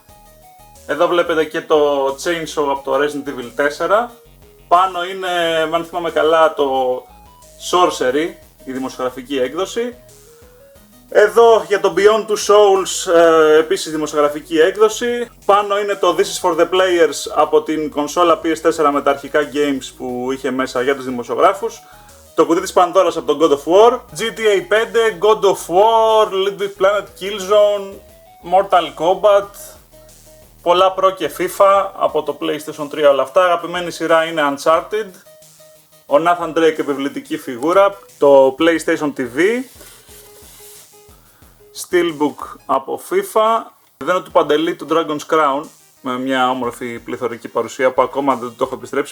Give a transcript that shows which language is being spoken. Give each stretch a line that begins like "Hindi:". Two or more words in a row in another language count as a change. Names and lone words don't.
Greek: Εδώ βλέπετε και το Chainsaw από το Resident Evil 4. Πάνω είναι, αν θυμάμαι καλά, το Sorcery, η δημοσιογραφική έκδοση. Εδώ για το Beyond Two Souls, επίσης δημοσιογραφική έκδοση. Πάνω είναι το This is for the Players από την κονσόλα PS4 με τα αρχικά games που είχε μέσα για τους δημοσιογράφους. Το κουτί της Πανδώρας από τον God of War. GTA 5, God of War, Little Big Planet, Killzone, Mortal Kombat. Πολλά Pro και FIFA από το PlayStation 3, όλα αυτά. Αγαπημένη σειρά είναι Uncharted. Ο Nathan Drake, επιβλητική φιγούρα. Το PlayStation TV. Steelbook από FIFA. Εδώ του Παντελή του Dragon's Crown, με μια όμορφη πληθωρική παρουσία που ακόμα δεν το έχω επιστρέψει.